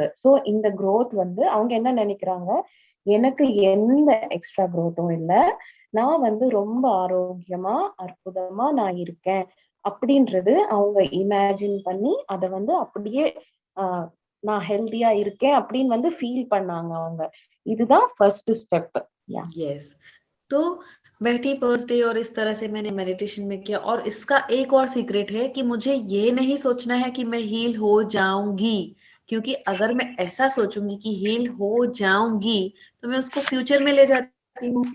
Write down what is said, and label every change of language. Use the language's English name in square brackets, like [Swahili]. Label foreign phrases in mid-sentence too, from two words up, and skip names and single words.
[Tamil] சோ இந்த குரோத் வந்து அவங்க என்ன நினைக்கிறாங்க, எனக்கு எந்த [English] extra growthும் [Tamil] இல்ல. நான் வந்து ரொம்ப ஆரோக்கியமா, அற்புதமா நான் இருக்கேன். அப்படின்றது அவங்க இமேஜின் பண்ணி அத வந்து அப்படியே ஆஹ் நான் ஹெல்தியா இருக்கேன் அப்படின்னு வந்து ஃபீல் பண்ணாங்க அவங்க. இதுதான் [English] first step. [Hindi] यस, तो बैठी [English] first day [Hindi] और इस तरह से मैंने मेडिटेशन में किया। और इसका एक और सीक्रेट है कि मुझे ये नहीं सोचना है कि मैं हील हो जाऊंगी, क्योंकि अगर मैं ऐसा सोचूंगी कि हील हो जाऊंगी तो मैं उसको फ्यूचर में ले जाती हूँ।